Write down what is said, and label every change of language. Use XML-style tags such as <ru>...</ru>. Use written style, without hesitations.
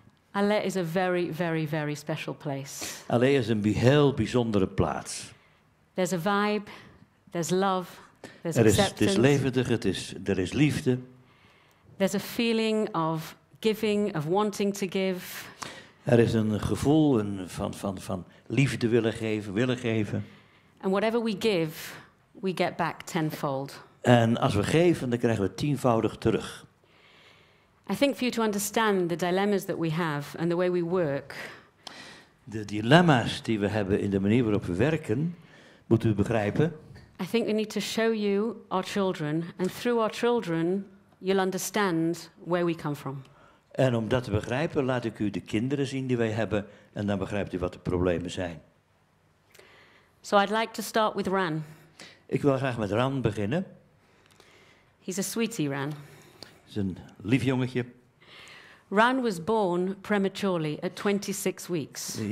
<en>Aleh is a very, very, very special place.</en> <nl>Aleh is een heel bijzondere plaats.</nl> <en>There's a vibe, there's love, there's acceptance.</en> <nl>Het is levendig, er is liefde.</nl> <en>There's a feeling of giving, of wanting to give.</en> <nl>Er is een gevoel van liefde willen geven.</nl> <en>And whatever we give, we get back tenfold.</en> <nl>En als we geven, dan krijgen we tienvoudig terug.</nl> <en>I think for you to understand the dilemmas that we have and the way we work.</en> <nl>De dilemma's die we hebben in de manier waarop we werken, moet u begrijpen.</nl> <en>I think we need to show you our children, and through our children, you'll understand where we come from.</en> <nl>En om dat te begrijpen, laat ik u de kinderen zien die wij hebben, en dan begrijpt u wat de problemen zijn.</nl> <en>So I'd like to start with Ran.</en> <nl>Ik wil graag met Ran beginnen.</nl> <en>He's a sweetie, Ran.</en> <nl>Hij is een lief jongetje.</nl> <en>Ran was born prematurely at 26 weeks.</en>